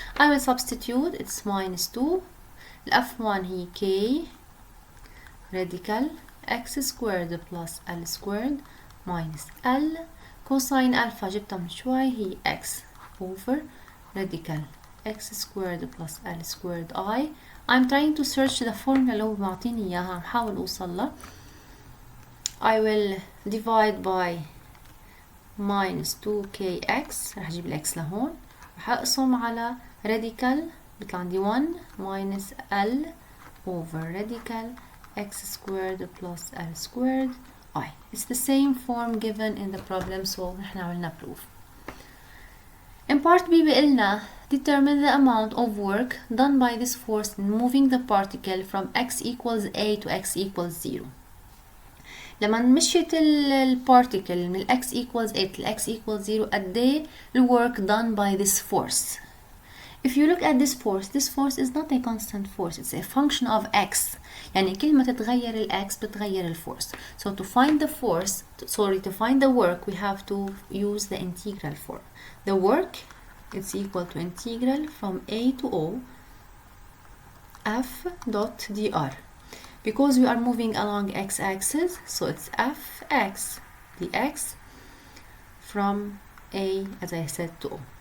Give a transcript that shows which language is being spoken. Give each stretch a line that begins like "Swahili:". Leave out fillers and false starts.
English: I will substitute it's minus 2 F1 هي K radical x squared plus L squared minus L cosine alpha
Arabic: جبتها من شوي هي
English: x over radical x squared plus L squared I. I'm trying to search the formula
Arabic: اللي هو معطيني إياها عم حاول أوصل لها.
English: I will divide by minus 2kx
Arabic: راح أجيب الx لهون رح أقسم على
English: radical
Arabic: بيطلع عندي
English: 1 minus L over radical x squared plus L squared I. It's the same form given in the problem, so
Arabic: نحن عملنا
English: proof. In part B
Arabic: بيقلنا
English: determine the amount of work done by this force in moving the particle from x equals a to x equals 0.
Arabic: لما مشيت البارتيكل
English: من x equals a to x equals 0
Arabic: قد ايه
English: the work done by this force. If you look at this force is not a constant force, it's a function of x.
Arabic: يعني كل ما تتغير ال x بتغير ال force.
English: So to find the force, to find the work, we have to use the integral form. The work is equal to integral from a to o f dot dr. Because we are moving along x-axis, so it's fx dx from a, as I said, to o.